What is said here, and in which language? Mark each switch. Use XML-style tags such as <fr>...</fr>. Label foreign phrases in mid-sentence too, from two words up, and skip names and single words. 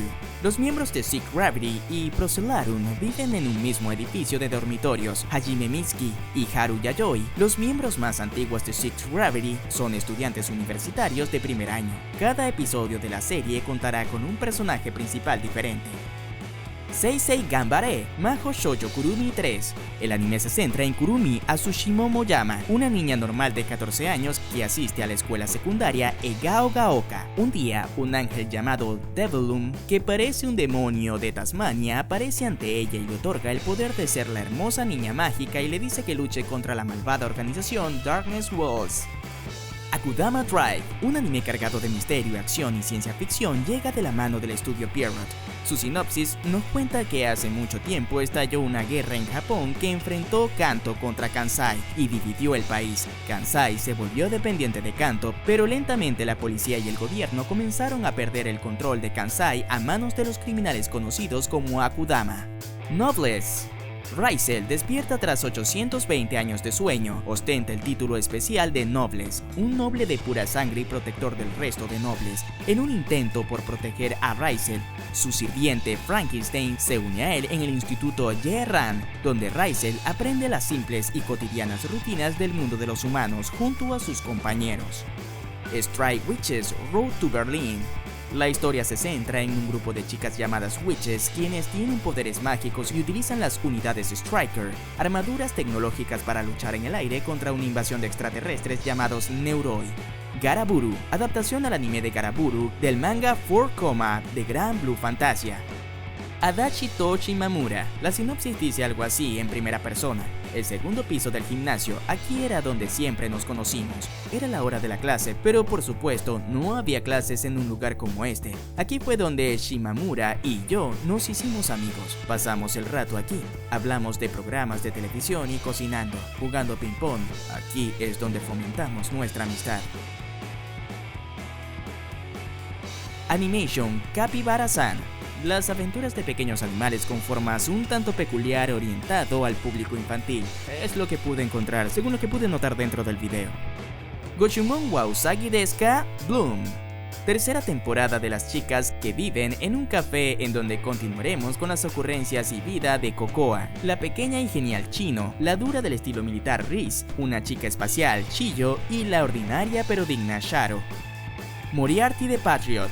<es>Los miembros de Sick Gravity y Procellarum viven en un mismo edificio de dormitorios. Hajime Mitsuki y Haru Yayoi, los miembros más antiguos de Sick Gravity, son estudiantes universitarios de primer año. Cada episodio de la serie contará con un personaje principal diferente. Seisei Ganbare Mahou Shoujo Kurumi 3. El anime se centra en Kurumi Atsushimo Moyama, una niña normal de 14 años que asiste a la escuela secundaria Egao Gaoka. Un día, un ángel llamado Devilum, que parece un demonio de Tasmania, aparece ante ella y le otorga el poder de ser la hermosa niña mágica y le dice que luche contra la malvada organización Darkness Walls. Akudama Drive, un anime cargado de misterio, acción y ciencia ficción, llega de la mano del estudio Pierrot. Su sinopsis nos cuenta que hace mucho tiempo estalló una guerra en Japón que enfrentó Kanto contra Kansai y dividió el país. Kansai se volvió dependiente de Kanto, pero lentamente la policía y el gobierno comenzaron a perder el control de Kansai a manos de los criminales conocidos como Akudama. Noblesse. Raizel despierta tras 820 años de sueño. Ostenta el título especial de Nobles, un noble de pura sangre y protector del resto de nobles. En un intento por proteger a Raizel, su sirviente Frankenstein se une a él en el instituto Yeran, donde Raizel aprende las simples y cotidianas rutinas del mundo de los humanos junto a sus compañeros. Strike Witches Road to Berlin. La historia se centra en un grupo de chicas llamadas Witches, quienes tienen poderes mágicos y utilizan las unidades Striker, armaduras tecnológicas para luchar en el aire contra una invasión de extraterrestres llamados Neuroi. Garaburu, adaptación al anime de Garaburu del manga 4, de Gran Blue Fantasia. Adachi Tochi Mamura. La sinopsis dice algo así en primera persona. El segundo piso del gimnasio, aquí era donde siempre nos conocimos. Era la hora de la clase, pero por supuesto no había clases en un lugar como este. Aquí fue donde Shimamura y yo nos hicimos amigos. Pasamos el rato aquí, hablamos de programas de televisión y cocinando, jugando ping pong. Aquí es donde fomentamos nuestra amistad. Animation Capybara-san. Las aventuras de pequeños animales con formas un tanto peculiar orientado al público infantil. Es lo que pude encontrar, según lo que pude notar dentro del video. Goshumon wa Usagi desu ka? Bloom. Tercera temporada de las chicas que viven en un café, en donde continuaremos con las ocurrencias y vida de Cocoa, la pequeña y genial Chino, la dura del estilo militar Riz, una chica espacial Chiyo y la ordinaria pero digna Sharo. Moriarty the Patriot.</es>